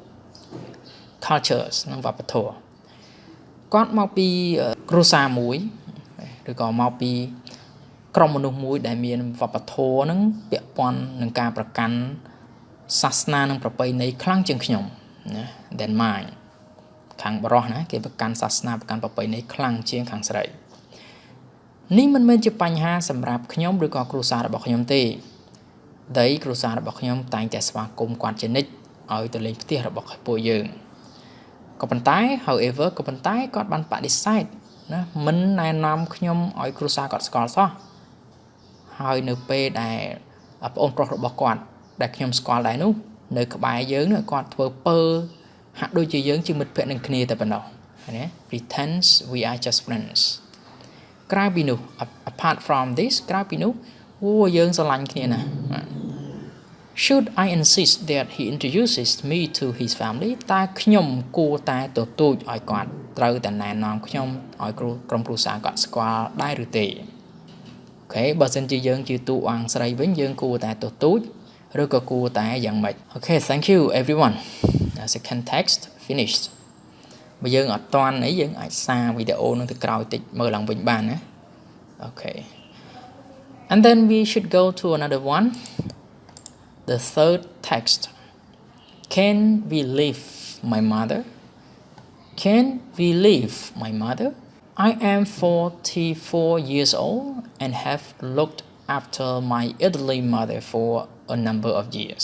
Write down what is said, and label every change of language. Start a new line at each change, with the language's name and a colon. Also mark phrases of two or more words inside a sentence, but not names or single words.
Khmer: cultures និងវប្បធម៌គាត់មកពីគ្រួសារមួយឬក៏មកពីក្រុមមនុស្សមួយដែលមានវប្បធម៌នឹងពាក់ព័ន្ធនឹងការប្រកាន់សាសនានិងប្រពៃណី ខ្លាំងជាងខ្ញុំណា
English: than mine
Khmer: ខាងបរោះណាគេប្រកាន់សាសនាប្រកាន់ប្រពៃណីខ្លាំងជាងខាងស្រីនេះមិនមែនជាបញ្ហាសម្រាប់ខ្ញុំឬ ក៏គ្រួសាររបស់ខ្ញុំទេដីគ្រួសាររបស់ខ្ញុំតែងតែស្វាគមន៍គាត់ជានិច្ចឲ្យទៅលេងផ្ទះរបស់ពួកយើង ក៏ប៉ុន្តែ however ក៏ប៉ុន្តែគាត់បានបដិសេធណាមិនណែនាំខ្ញុំឲ្យគ្រួសារគាត់ស្គាល់សោះហើយនៅពេលដែលប្អូនប្រុសរបស់គាត់ដែលខ្ញុំស្គាល់ដែរនោះនៅក្បែរយើងនោះគាត់ធ្វើពើហាក់ដូចជាយើងជាមិត្តភក្តិនឹងគ្នាតែប៉ុណ្ណោះណា
English: pretends we are just friends
Khmer: ក្រៅពីនោះ
English: apart from this
Khmer: ក្រៅពីនោះយើងស្រឡាញ់គ្នាណា
English: Should I insist that he introduces me to his family
Khmer: តើខ្ញុំគួរតែទទូចឲ្យគាត់ត្រូវតែណែនាំខ្ញុំ ឲ្យក្រុមគ្រួសារគាត់ស្គាល់ដែរឬទេអូខេបើសិនជាយើងជាតួអង្គស្រីវិញយើងគួរតែទទូចឬក៏គួរតែយ៉ាងម៉េច
English: Okay thank you everyone the second text finished
Khmer: បើយើងអត់តាន់អីយើងអាចសារវីដេអូនឹងទៅក្រោយតិចមើលឡើងវិញបានណា
English: Okay and then we should go to another one The third text Can we leave my mother? Can we leave my mother? I am 44 years old and have looked after my elderly mother for a number of years.